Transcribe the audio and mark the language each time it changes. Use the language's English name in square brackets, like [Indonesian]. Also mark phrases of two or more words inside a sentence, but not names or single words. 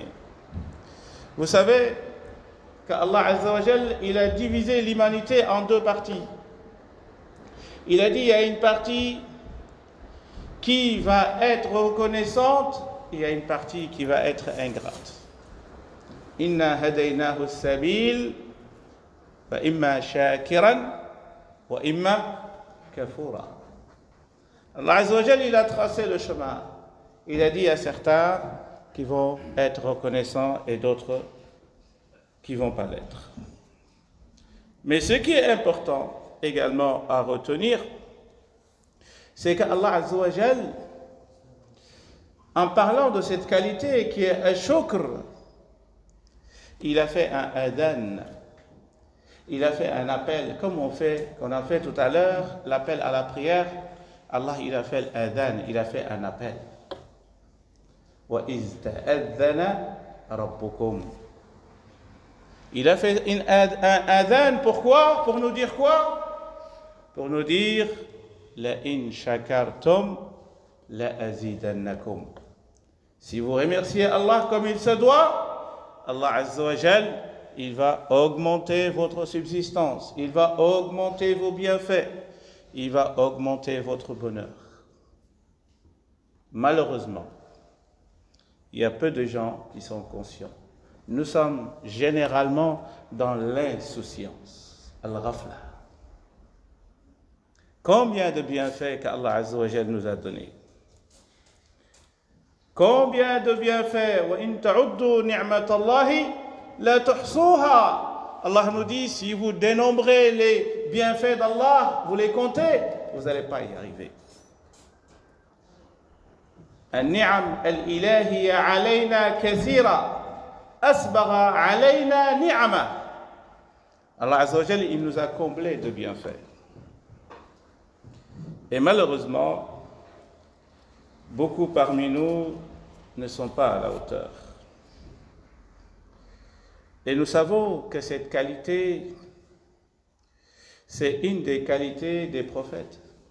[French] Vous savez qu' [Arabic] الله عز وجل, [French] il a divisé l'humanité en deux parties. Il a dit, il y a une partie qui va être reconnaissante, il y a une partie qui va être ingrate. [Arabic] إنا هديناه السبيل فإما شاكرا وإما كفورا. الله عز وجل, [French] il a tracé le chemin. Il a dit à certains qui vont être reconnaissants et d'autres qui ne vont pas l'être. Mais ce qui est important également à retenir, c'est qu' [Arabic] الله عز وجل, [French] en parlant de cette qualité qui est ash-shukr, il a fait un adhan, il a fait un appel, comme qu'on a fait tout à l'heure, l'appel à la prière. Allah, il a fait l'adhan, il a fait un appel. [Arabic] وإذ تأذن ربكم. [French] Il a fait un adhan, pourquoi? Pour nous dire quoi? Pour nous dire [Arabic] لئن شكرتم لأزيدنكم. [French] Si vous remerciez Allah comme il se doit, [Arabic] الله عز وجل, [French] il va augmenter votre subsistance, il va augmenter vos bienfaits, il va augmenter votre bonheur. Malheureusement, il y a peu de gens qui sont conscients. Nous sommes généralement dans l'insouciance, al-ghafla. Combien de bienfaits qu' [Arabic] الله عز وجل [French] nous a donnés? Combien de bienfaits? [Arabic] وإن تعدوا نعمة الله لا تحصوها. [French] Allah nous dit, si vous dénombrez les bienfaits d'Allah, vous les comptez, vous n'allez pas y arriver. [Arabic] النعم الإلهية علينا كثيرة أسبغ علينا نعمة. الله عز وجل, [French] il nous a comblés de bienfaits. Et malheureusement, beaucoup parmi nous ne sont pas à la hauteur. Et nous savons que cette qualité, c'est une des qualités des prophètes.